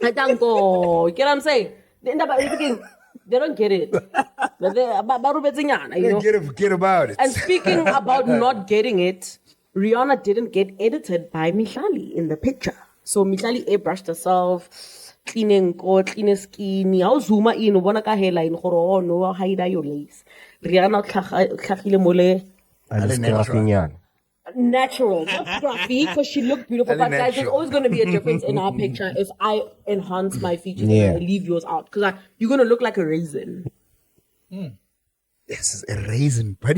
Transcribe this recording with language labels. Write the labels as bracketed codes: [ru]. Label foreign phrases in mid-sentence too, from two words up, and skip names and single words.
[en] I don't go. You get what I'm saying? They don't get it. You know? Forget about it. And speaking about not getting it, Rihanna didn't get edited by Mihlali in the picture. So Mihlali airbrushed herself, clean skin. How zoom in, [zu] ubona ka [en] hairline, gore no hide your lace. [tn] Rihanna tlhagile mole. [en] Natural, not scruffy, because she looked beautiful. But guys, there's always going to be a difference in our picture if I enhance my features and I leave yours out. Because you're going to look like a raisin. This is a raisin, buddy.